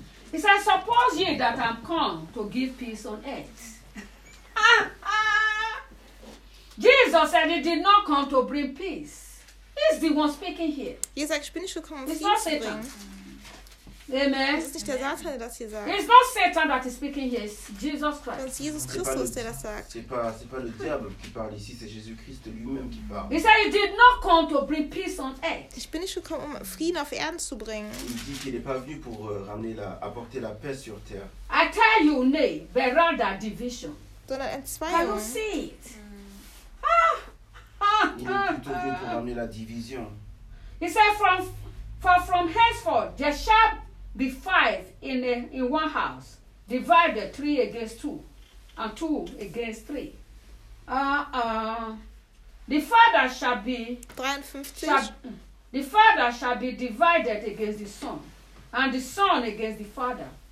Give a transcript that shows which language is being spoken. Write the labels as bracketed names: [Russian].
[English] He says, suppose ye that I'm come to give peace on earth. Jesus said he did not come to bring peace. He's the one speaking here. He's like, [German] ich bin nicht gekommen, [English] it's not Satan. Amen. [German] Es ist nicht der Satan, der das hier sagt. [English] It's not Satan that is speaking here. It's Jesus Christ. [German] Es ist Jesus Christus, der das sagt. [French] C'est pas le diable qui parle ici, c'est Jésus Christ lui-même qui parle. [English] He said he did not come to bring peace on earth. [German] Ich bin nicht gekommen, um Frieden auf Erden zu bringen. [French] Il dit qu'il n'est pas venu pour apporter la paix sur terre. [English] I tell you, nay, but rather division. [German] Sondern Entzweiung. [English] Can you see it? [French] Il est plutôt venu pour ramener la division. [English] He said, from henceforth, there shall be five in one house, divided three against two, and two against three. The father shall be 53. The father shall be divided against the son, and the son against the father,